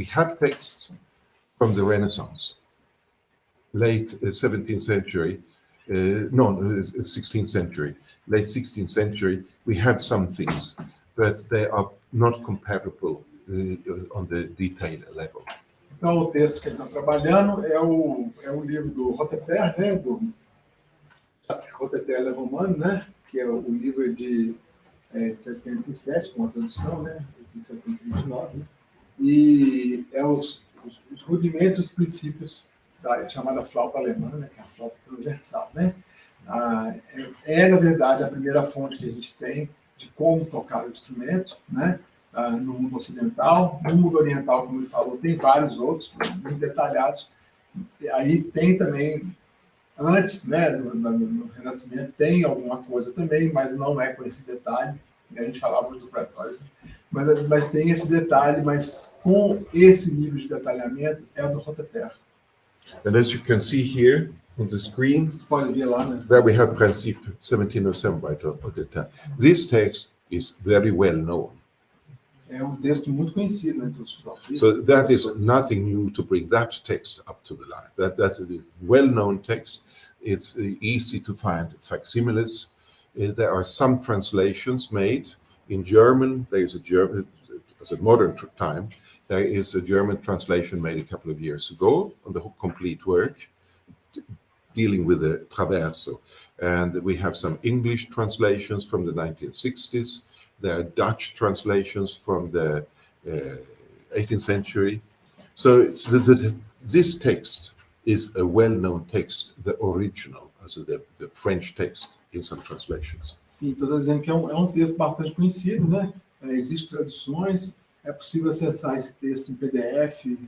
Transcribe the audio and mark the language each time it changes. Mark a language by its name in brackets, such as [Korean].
[English] We have texts from the Renaissance, late 17th century, 16th century, late 16th century. We have some things, but they are not comparable on the detail level. [Portuguese] Então, o texto que ele está trabalhando é o livro do Haute de Terre, né, do Haute de Terre Le Roman, né, que é o livro de 707, com a tradução, né, de 729, né, e é os rudimentos, os princípios da chamada flauta alemã, né, que é a flauta transversal, né. Na verdade, a primeira fonte que a gente tem de como tocar o instrumento, né, no mundo ocidental. No mundo oriental, como ele falou, tem vários outros, muito detalhados. Aí tem também, antes, né, no Renascimento, tem alguma coisa também, mas não é com esse detalhe. A gente falava do Pretório, mas tem esse detalhe, mas com esse nível de detalhamento é o do Haute de Terre. [English] And as you can see here on the screen, [Portuguese] Vocês podem ver lá, né? [English] there we have Principe 1707 by Haute de Terre. This text is very well known. [Portuguese] É um texto muito conhecido entre os flautistas. [English] So that is nothing new to bring that text up to the line. That's a well-known text. It's easy to find facsimiles. There are some translations made in German. There is a German, as a modern time, there is a German translation made a couple of years ago on the complete work dealing with the traverso. And we have some English translations from the 1960s. There are Dutch translations from the 18th century. So this text is a well-known text, the original, also the French text in some translations. [Portuguese] Sim, estou dizendo que é um texto bastante conhecido, né? Existem traduções, é possível acessar esse texto em PDF.